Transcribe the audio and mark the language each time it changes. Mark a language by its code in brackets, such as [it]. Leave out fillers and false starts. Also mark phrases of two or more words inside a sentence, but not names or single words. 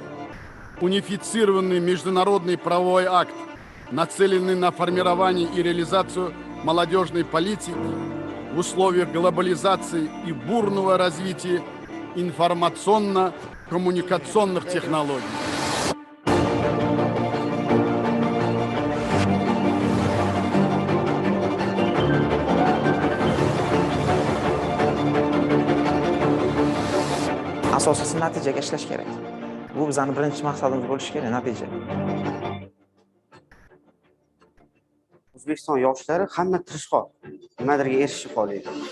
[ru] Унифицированный международный правовой акт, нацеленный на формирование и реализацию молодежной политики в условиях глобализации и бурного развития информационно-коммуникационных технологий. [uz] Asosiysi natijaga ishlash kerak. Bu bizning birinchi maqsadimiz bo'lishi kerak, natija. O'zbekiston yoshlari hamma tirishqoq, nimadirga erishib qoladi.